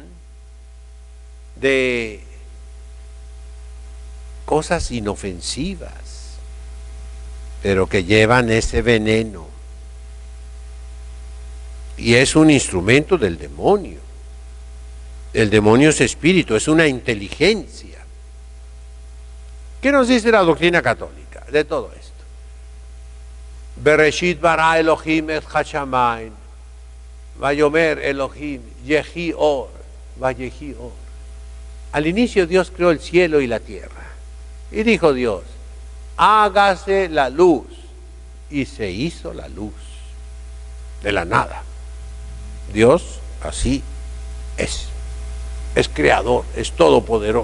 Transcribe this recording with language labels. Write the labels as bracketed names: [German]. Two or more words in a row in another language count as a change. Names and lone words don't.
[Spanish] de cosas inofensivas, pero que llevan ese veneno. Y es un instrumento del demonio. El demonio es espíritu, es una inteligencia. ¿Qué nos dice la doctrina católica de todo esto? [Hebrew] בראשית ברא אלוהים את השמים ויאמר אלוהים יהי אור ויהי אור. [Spanish] Al inicio Dios creó el cielo y la tierra. Y dijo Dios, hágase la luz. Y se hizo la luz de la nada. Dios así es. Es creador, es todopoderoso.